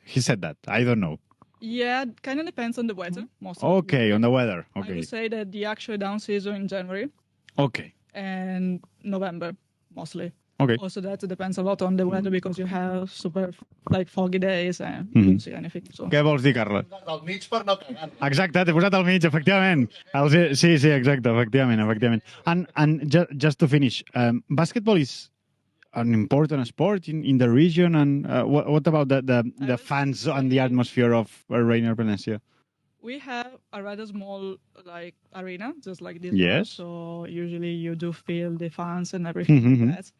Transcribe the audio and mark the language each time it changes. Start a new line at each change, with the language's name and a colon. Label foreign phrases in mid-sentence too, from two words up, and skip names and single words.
English: He said that. I don't know. Yeah, kind of depends on the weather. Mostly. Okay, on the weather. I Okay. would say that the actual down season in January Okay. and November mostly. Okay. Also, that depends a lot on the weather because you have super like foggy days and you don't see anything. So.
Catalan: Què vols dir, Carles? Al mig per no cagar. Exacte, t'he posat al mig, efectivament. Sí, exacte, efectivament.
English: And just to finish, basketball is an important sport in the region, and what about the fans and the atmosphere of Rainier Venècia? We have a rather small like arena, just like this. Yes. One. So usually you do feel the fans and everything like that.